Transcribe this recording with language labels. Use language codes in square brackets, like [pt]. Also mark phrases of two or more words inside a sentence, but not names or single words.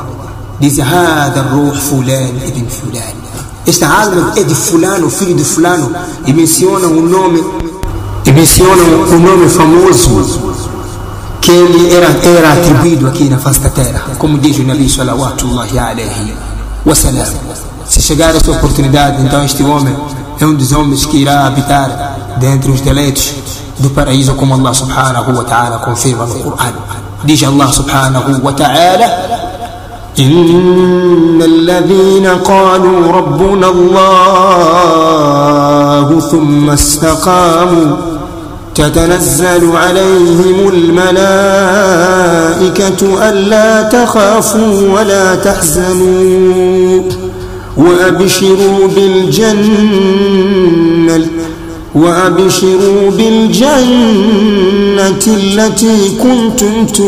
[pt] Diz, [ar] هذا روح فلان ابن فلان, [pt] esta alma é de fulano, filho de fulano, e mencionam o nome famoso que ele era atribuído aqui na face da terra, como diz o [ar] نبي صلى الله عليه وسلم. [pt] Se chegar essa oportunidade, então este homem é um dos homens que irá habitar dentre os deleites do paraíso, como [ar] الله سبحانه وتعالى [pt] confirma no Qur'an. [ar] Diz الله سبحانه وتعالى, إن الذين قالوا ربنا الله ثم استقاموا تتنزل عليهم الملائكة ألا تخافوا ولا تحزنوا وأبشروا بالجنة التي كنتم